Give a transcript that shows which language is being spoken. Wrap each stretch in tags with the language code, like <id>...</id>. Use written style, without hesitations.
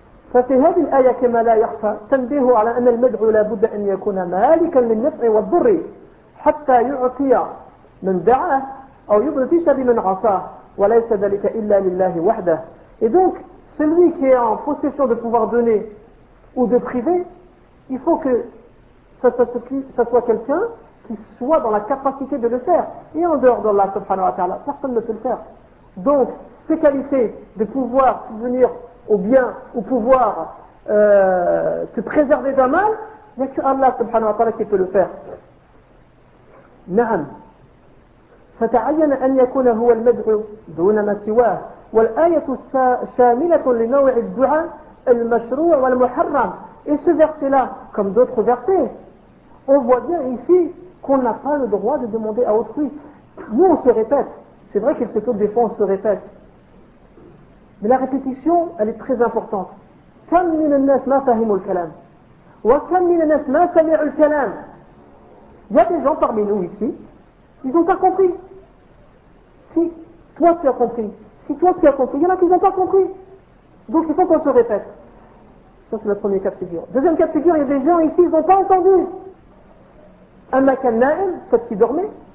<fr>Ça c'est</fr> <ar>هذه الآية كما لا يخفى تنبيه على أن المدعو لا بد أن يكون مالكا للنفع والضر حتى يعطي من دعاه أو يبرئ بمن عصاه وليس ذلك إلا لله وحده.</ar> <fr>Et donc celui qui est en possession de pouvoir donner ou de priver, il faut que ça soit quelqu'un qui soit dans la capacité de le faire. Et en dehors d'Allah subhanahu wa ta'ala, personne ne peut le faire. Donc, ces qualités de pouvoir venir au bien ou pouvoir te préserver d'un mal, il n'y a que Allah subhanahu wa ta'ala qui peut le faire.</fr> <ar>Naam. فتعين أن يكون هو المدعو دون ما سواه. والآية شاملة لنوع الدعاء المشروع والمحرم.</ar> <fr>Et ce verset-là, comme d'autres versets, on voit bien ici qu'on n'a pas le droit de demander à autrui. Nous, on se répète. C'est vrai qu'il se trouve des fois, on se répète. Mais la répétition, elle est très importante.</fr> <ar>كم من الناس ما فهموا الكلام وكم من الناس ما سمعوا الكلام.</ar> <fr>Il y a des gens parmi nous ici, ils n'ont pas compris. Si toi tu as compris, si toi tu as compris, il y en a qui n'ont pas compris. Donc il faut qu'on se répète. Ça c'est le premier cas de figure. Deuxième cas de figure, il y a des gens ici, ils n'ont pas entendu.</fr> <ar>أما كان نائم,</ar> <fr>peut-être qu'il dormait.</fr>